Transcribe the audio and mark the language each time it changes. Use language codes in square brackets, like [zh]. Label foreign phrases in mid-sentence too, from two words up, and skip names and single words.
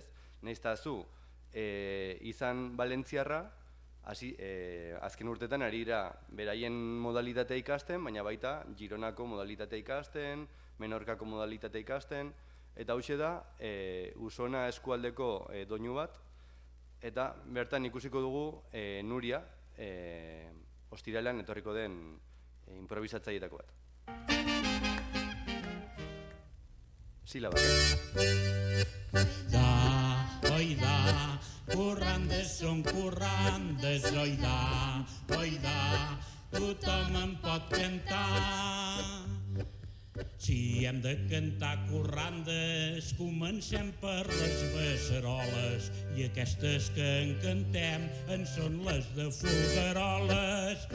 [eu] Nahiz eta zu izan Valentziarra, azken urteetan ari dira beraien modalitatea ikasten, baina baita Gironako modalitatea ikasten, Menorkako modalitatea ikasten, eta hauxe da Usona eskualdeko doinu bat, eta bertan ikusiko dugu Nuria, ostiralean etorriko den improvisatzaileetako bat. Silabak, [ca] Oida, currandes són currandes, oida, tothom en pot cantar. Si hem de cantar currandes, comencem per les beceroles, i aquestes que en cantem en són les de Folgueroles.